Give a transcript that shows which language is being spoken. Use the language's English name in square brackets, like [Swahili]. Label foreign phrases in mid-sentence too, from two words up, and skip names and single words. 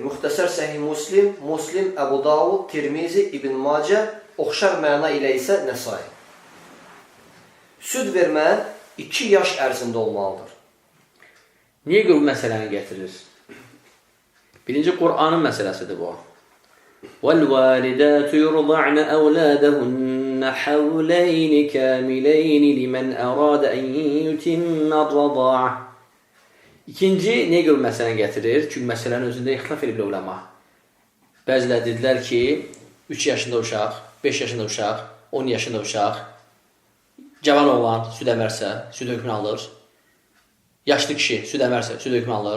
[Azerbaijani] Müxtəsər səhih Muslim, Muslim, Əbu Davud, Tirmizi, İbn Macə, oxşar məna ilə isə Nəsai. Süd vermə 2 yaş ərzində olmalıdır. Niyə görə bu məsələni gətirir? Birinci Qur'anın məsələsidir bu. [Arabic] وَالْوَالِدَاتُ يُرْضَعْنَ أَوْلَادَهُنَّ حَوْلَيْنِ كَامِلَيْنِ لِمَنْ أَرَادَ أَنْ يُتِمَّ الرَّضَاعَةَ. [Azerbaijani] İkinci, niyə görə məsələni gətirir? Çünki məsələnin özündə ixtilaf edib uləma. Bəzilər dedilər ki, 3 yaşında uşaq, 5 yaşında uşaq, 10 yaşında uşaq, cavan oğlan süd əmərsə, süd hökmünü alır. Yaşlı kişi süd əmərsə, süd hökmünü alır.